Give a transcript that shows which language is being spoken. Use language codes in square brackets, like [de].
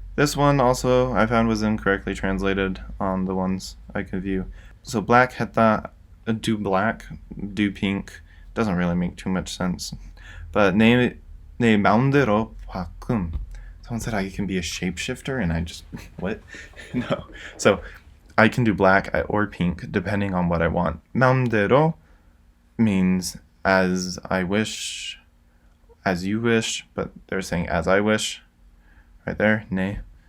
[en] This one also I found was incorrectly translated on the ones I could view. So black [ko] 했다, [en] do black, do pink, doesn't really make too much sense. But [ko] 내 마음대로 바꿈. [en] Someone said I can be a shapeshifter, and I just, what? No. So I can do black or pink depending on what I want. [ko] 마음대로 [en] means as I wish, as you wish, but they're saying as I wish, right there, [ko] 네.